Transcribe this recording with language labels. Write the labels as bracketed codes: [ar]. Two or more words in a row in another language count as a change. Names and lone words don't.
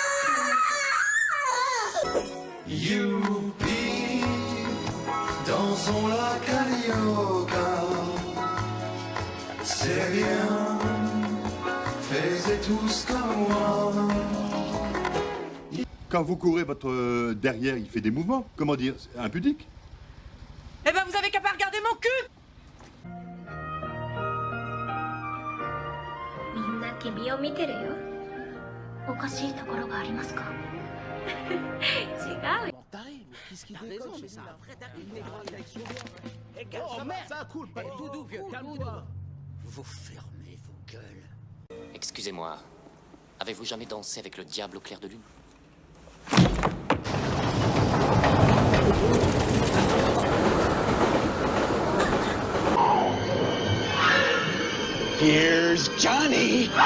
[fr] Youpi, dansons la carioca. C'est bien, faites tous comme moi. Quand vous courez, votre derrière, il fait des mouvements. Comment dire? Impudique. Eh ben, vous avez qu'à pas regarder mon cul! [ja] みんな君を見てるよ。おかしいところがありますか？違うよ。 [fr] Qu'est-ce qu'il a raison, mais c'est un vrai taré. Oh merde, ça coule, pas tout doux, vieux, calme-toi. Vous fermez vos gueules. Excusez-moi, avez-vous jamais dansé avec le diable au clair de lune? [en] Here's Johnny.